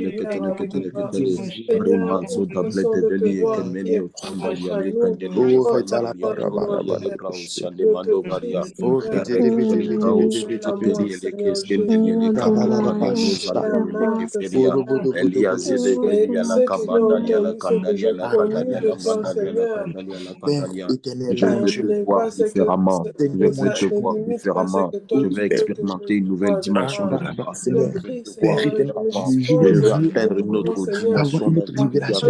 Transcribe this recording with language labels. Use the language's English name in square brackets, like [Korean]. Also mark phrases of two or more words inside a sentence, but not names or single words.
[French] Seigneur, à permets-moi de voir, te manger Seigneur, dans une cette façon de te voir qui est propre à nous, Oh, propre Retala à Barabara toi, Père. Barabara. Je te prie, Oh, Seigneur, vite, que vite, tu vite, vite, vite, m'ouvres vite, la vite. voie, Seigneur Seigneur, Jésus-Christ. Rabalaba Ouvre la Shaka. porte, Bodo, Seigneur. bodo, bodo, bodo, bodo, Et bodo, ce bodo, qui bodo, doit bodo. entraîner ce que j'ai connu de toi, Aradadabashaya. Seigneur. Père éternel, mon Ce Dieu, n'est pas Seigneur, mon ça Dieu, ne limite pas ce que toi oui, tu Père, veux que je vois de toi. Je Seigneur, prie, Père Seigneur, et je éternel, me je dispose veux vraiment, Seigneur, avoir une autre révélation